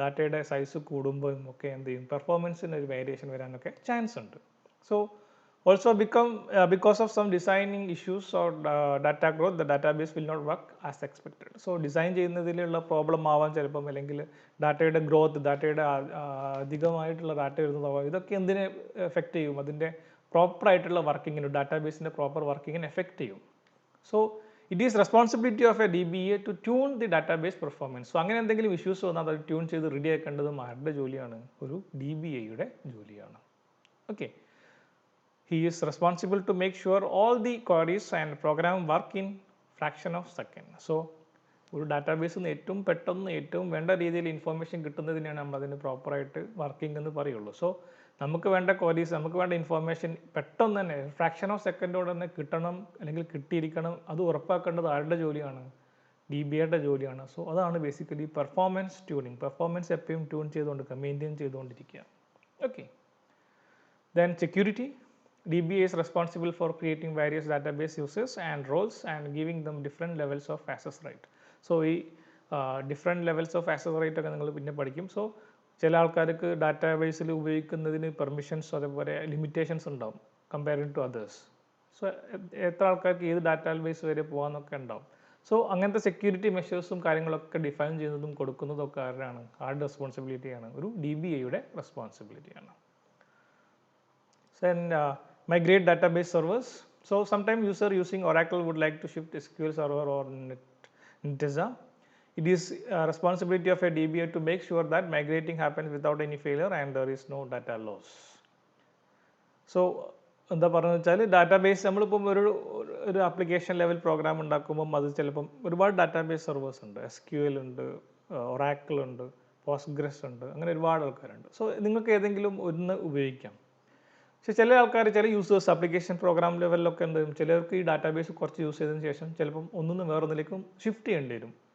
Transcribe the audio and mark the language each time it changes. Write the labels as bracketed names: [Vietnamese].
[Malayalam] ഡാറ്റയുടെ സൈസ് കൂടുമ്പോഴും ഒക്കെ എന്ത് ചെയ്യും, പെർഫോമൻസിന് ഒരു വേരിയേഷൻ വരാനൊക്കെ ചാൻസ് ഉണ്ട്. [English] So also because of some designing issues or data growth, the database will not work as expected. [Malayalam] So design ചെയ്യുന്നതിലുള്ള problem ആവാൻ ചിലപ്പം, അല്ലെങ്കിൽ ഡാറ്റയുടെ ഗ്രോത്ത്, ഡാറ്റയുടെ അധികമായിട്ടുള്ള ഡാറ്റ വരുന്നതാവാം. ഇതൊക്കെ എന്തിനെ എഫക്റ്റ് ചെയ്യും, അതിൻ്റെ പ്രോപ്പറായിട്ടുള്ള വർക്കിങ്ങിന്, ഡാറ്റാബേസിൻ്റെ പ്രോപ്പർ വർക്കിങ്ങിന് എഫക്റ്റ് ചെയ്യും. [English] So it is responsibility of a DBA to tune the database performance. [Malayalam] So അങ്ങനെ എന്തെങ്കിലും ഇഷ്യൂസ് വന്നാൽ അത് ട്യൂൺ ചെയ്ത് റെഡി ആക്കേണ്ടതും ആരുടെ ജോലിയാണ്, ഒരു DBAയുടെ ജോലിയാണ്. Okay. [English] He is responsible to make sure all the queries and program work in fraction of second. [Malayalam] So ഒരു ഡാറ്റാബേസിൽ നിന്ന് ഏറ്റവും പെട്ടെന്ന് ഏറ്റവും വേണ്ട രീതിയിൽ ഇൻഫോർമേഷൻ കിട്ടുന്നതിനെയാണ് നമ്മൾ അതിന് പ്രോപ്പറായിട്ട് വർക്കിംഗ് എന്ന് പറയുള്ളൂ. സോ നമുക്ക് വേണ്ട ക്വയറീസ്, നമുക്ക് വേണ്ട ഇൻഫോർമേഷൻ പെട്ടെന്ന് തന്നെ ഫ്രാക്ഷൻ ഓഫ് സെക്കൻഡോടെ തന്നെ കിട്ടണം, അല്ലെങ്കിൽ കിട്ടിയിരിക്കണം. അത് ഉറപ്പാക്കേണ്ടത് ആരുടെ ജോലിയാണ്, DBAയുടെ ജോലിയാണ്. സോ അതാണ് ബേസിക്കലി പെർഫോമൻസ് ട്യൂണിങ്. പെർഫോമൻസ് എപ്പോഴും ട്യൂൺ ചെയ്തുകൊണ്ടിരിക്കുക, മെയിൻറ്റെയിൻ ചെയ്തുകൊണ്ടിരിക്കുക. [English] Okay. Then security. DBA is responsible for creating various database uses and roles and giving them different levels of access right. [Malayalam] So ഈ different levels of access right ഒക്കെ നിങ്ങൾ പിന്നെ പഠിക്കും. So ചില ആൾക്കാർക്ക് ഡാറ്റാബേസിൽ ഉപയോഗിക്കുന്നതിന് പെർമിഷൻസ് അതേപോലെ ലിമിറ്റേഷൻസ് ഉണ്ടാവും [English] Comparing to others. [Malayalam] സോ എത്ര ആൾക്കാർക്ക് ഏത് ഡാറ്റാബേസ് വരെ പോകാമെന്നൊക്കെ ഉണ്ടാവും. സോ അങ്ങനത്തെ സെക്യൂരിറ്റി മെഷേഴ്സും കാര്യങ്ങളൊക്കെ ഡിഫൈൻ ചെയ്യുന്നതും കൊടുക്കുന്നതും ഒക്കെ ആരുടെ റെസ്പോൺസിബിലിറ്റിയാണ്, ഒരു DBAയുടെ റെസ്പോൺസിബിലിറ്റിയാണ്. [English] Then migrate database servers. So sometimes user using Oracle would like to shift SQL Server or Netezza. It is responsibility of a DBA to make sure that migrating happens without any failure and there is no data loss. [Malayalam] So എന്താ പറയുന്നത് വെച്ചാൽ, database നമ്മളിപ്പം ഒരു application level programme ഉണ്ടാക്കുമ്പം അത് ചിലപ്പം ഒരുപാട് database servers ഉണ്ട്. SQL ഉണ്ട്, Oracle ഉണ്ട്, Postgres ഉണ്ട്, അങ്ങനെ ഒരുപാട് ആൾക്കാരുണ്ട്. സോ നിങ്ങൾക്ക് ഏതെങ്കിലും ഒന്ന് ഉപയോഗിക്കാം. പക്ഷേ ചില ആൾക്കാർ, ചില യൂസേഴ്സ് ആപ്ലിക്കേഷൻ പ്രോഗ്രാം ലെവലിലൊക്കെ എന്ത് ചെയ്യും, ചിലർക്ക് ഈ ഡാറ്റാബേസ് കുറച്ച് യൂസ് ചെയ്തതിന് ശേഷം ചിലപ്പം ഒന്നൊന്ന് വേറൊന്നിലേക്കും ഷിഫ്റ്റ് ചെയ്യേണ്ടി വരും.